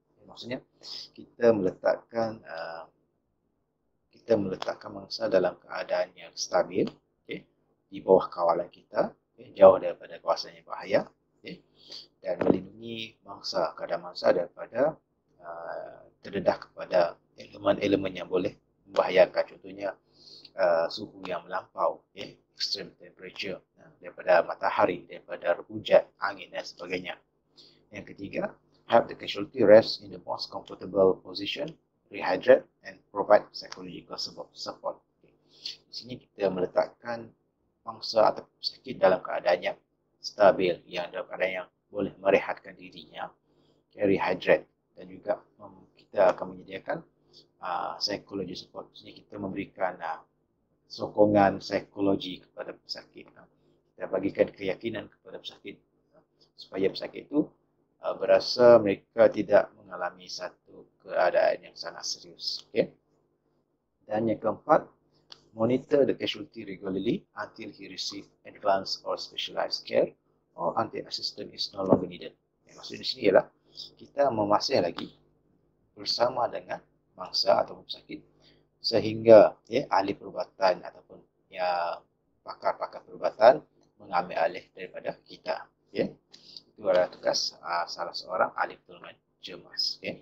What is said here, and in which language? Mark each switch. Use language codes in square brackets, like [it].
[ms] Maksudnya kita meletakkan mangsa dalam keadaan yang stabil, di bawah kawalan kita, jauh daripada kawasan yang bahaya, dan melindungi keadaan mangsa daripada terdedah kepada elemen-elemen yang boleh membahayakan. Contohnya suhu yang melampau, [en] extreme temperature, [ms] daripada matahari, daripada hujan, angin dan sebagainya. Yang ketiga, [en] have the casualty rest in the most comfortable position, rehydrate and provide psychological support. [ms] Di sini kita meletakkan mangsa atau pesakit dalam keadaan yang stabil, yang dalam keadaan yang boleh merehatkan dirinya, rehydrate, dan juga kita akan menyediakan psychology support. Jadi kita memberikan sokongan psikologi kepada pesakit. Kita bagikan keyakinan kepada pesakit supaya pesakit itu berasa mereka tidak mengalami satu keadaan yang sangat serius. Okay? Dan yang keempat, [en] monitor the casualty regularly until he receive advanced or specialized care or until assistance is no longer needed. [ms] Yang maksud di sini ialah kita memasih lagi bersama dengan mangsa atau pesakit sehingga ahli perubatan ataupun pakar-pakar perubatan mengambil alih daripada kita. Itu adalah tugas salah seorang ahli pertolongan cemas.